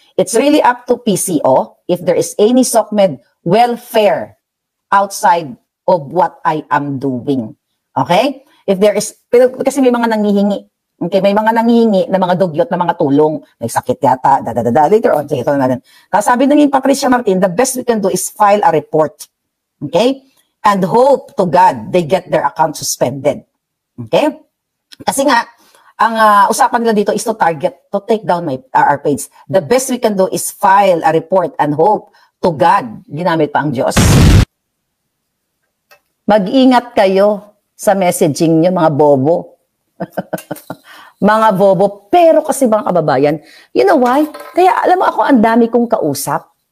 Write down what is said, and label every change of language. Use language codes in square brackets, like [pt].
[en] It's really up to PCO if there is any SOCMED welfare outside of what I am doing. Okay? If there is, [tl] kasi may mga nangihingi. Okay, may mga nangihingi na mga dugyot na mga tulong. May sakit yata, [en] later on. [tl] Sige, ito na natin. Sabi ng [en] Patricia Martin, the best we can do is file a report. Okay? And hope to God they get their account suspended. Okay? [tl] Kasi nga, ang usapan nila dito [en] is to take down our page. The best we can do is file a report and hope to God. [tl] Ginamit pa ang Diyos. Mag-ingat kayo sa messaging nyo, mga bobo. Mga bobo. Pero kasi mga kababayan, [en] you know why? [tl] Kaya alam mo ako, ang dami kong kausap.